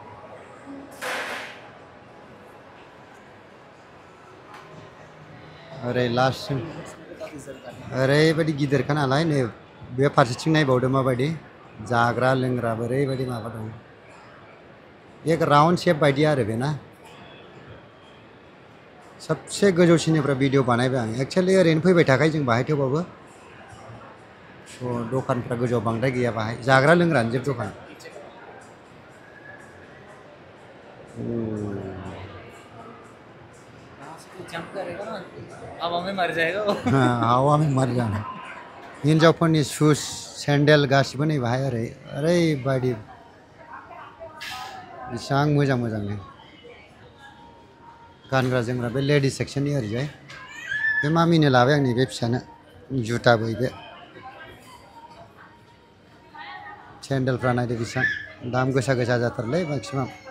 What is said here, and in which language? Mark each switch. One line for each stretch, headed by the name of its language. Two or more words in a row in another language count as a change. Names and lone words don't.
Bodo: ओरै लास्टसिम ओरैबायदि गिदिरखा नालाय नै बे फारसेथिं नायबावदो माबायदि जाग्रा लोंग्रा ओरैबायदि माबा दं एक
English: round shape
Bodo: बायदि आरो बेना सबसे गोजौसिननिफ्राय भिडिअ बानायबाय आं एक्चुअलि ओरैनो फैबाय थाखायो जों बाहाय थेवबाबो दखानफ्रा गोजौआव बांद्राय गैया बाहाय जाग्रा लोंग्रानि जेबो दखान
Hindi: जंप करेगा ना हवा में मर जाएगा वो हवा में मर जाना
Bodo: हिन्जावफोरनि शुज सेन्डेल गासिबो नै बाहाय ओरैबायदि बेसेबां मोजां मोजांनो गानग्रा जोमग्रा बे लेडिस सेक्सननि ओरैजाय बे मामिनो लाबाय आं नैबे फिसानो जुथाबो बे सेन्डेलफ्रा नायदो बेसेबां दाम गोसा जाथारलै मेक्सिमाम